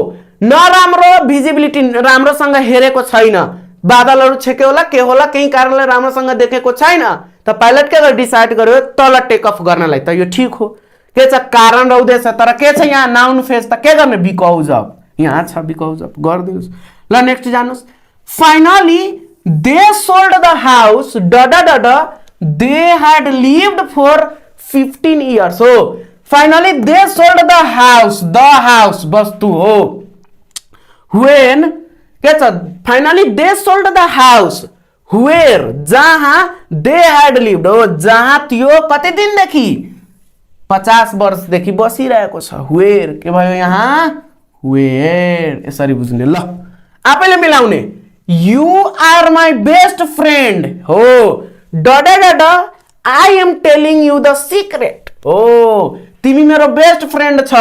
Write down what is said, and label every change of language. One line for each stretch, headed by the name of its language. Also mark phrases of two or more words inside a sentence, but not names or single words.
Nepali: नराम्रो भिजिबिलिटी, राम्रोसँग हेरेको छैन, बादलहरू छेक्यो होला, के होला, केही कारणले राम्रोसँग देखेको छैन। त पाइलट के डिसाइड गर्यो? तल
English: take off
Nepali: गर्नलाई। त यो ठीक हो। के छ? कारण रहँदैछ तर के छ यहाँ? नाउन फेज। त के गर्ने?
English: because of.
Nepali: यहाँ छ
English: because of,
Nepali: गरिदिनुहोस्। ल नेक्स्ट जानुस्।
English: finally they sold the house they had lived for 15 years हो। finally they sold the house
Nepali: वस्तु हो। व्हेन के छ?
English: finally they sold the house where, जहाँ they had lived
Nepali: हो, जहाँ त्यो कति दिनदेखि? 50 वर्षदेखि बसिरहेको छ। वेयर के भयो यहाँ? वेयर। यसरी बुझ्ने। ल आफैले मिलाउने।
English: you are my best friend हो। I am telling you the secret
Nepali: हो। तिमी मेरो
English: best friend छौ।